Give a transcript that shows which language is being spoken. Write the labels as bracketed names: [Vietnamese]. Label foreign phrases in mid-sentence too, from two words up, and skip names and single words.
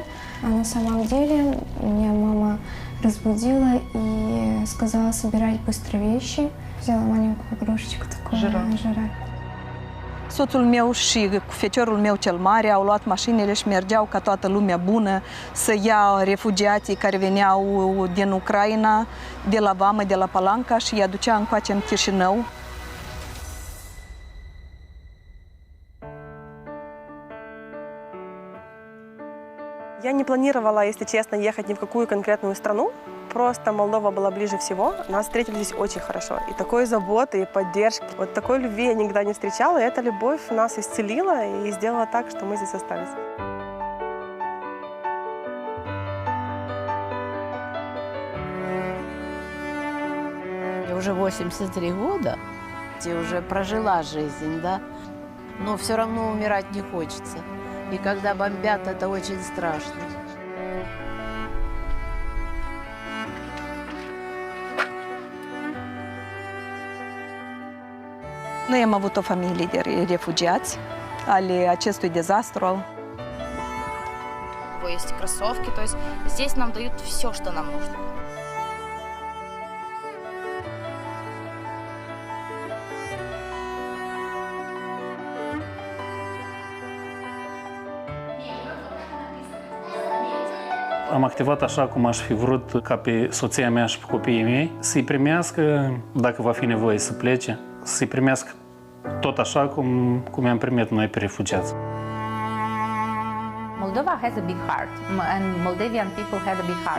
[Russian] А на самом деле меня мама разбудила и сказала собирать быстро вещи. Взяла маленькую игрушечку такую. Жира. [Romanian] Soțul meu și feciorul meu cel mare au luat mașinile și mergeau ca toată lumea bună să ia refugiații care veneau din Ucraina, de la Vamă, de la Palanca și îi aducea încoace în Chișinău. [Russian] Я не планировала, если честно, ехать ни в какую конкретную страну. Просто Молдова была ближе всего. Нас встретили здесь очень хорошо. И такой заботы, и поддержки. Вот такой любви я никогда не встречала. И эта любовь нас исцелила и сделала так, что мы здесь остались. Мне уже 83 года. И уже прожила жизнь, да? Но все равно умирать не хочется. И когда бомбят, это очень страшно. [Romanian] Noi am avut o familie de refugiați ale acestui dezastru. [Russian] Есть кроссовки, то есть здесь нам дают все, что нам нужно. [Romanian] Am activat așa cum aș fi vrut ca pe soția mea și pe copiii mei să-i primească, dacă va fi nevoie să plece, să-i primească tot așa cum i-am primit noi pe refugiați. [English] Moldova has a big heart, and Moldavian people have a big heart.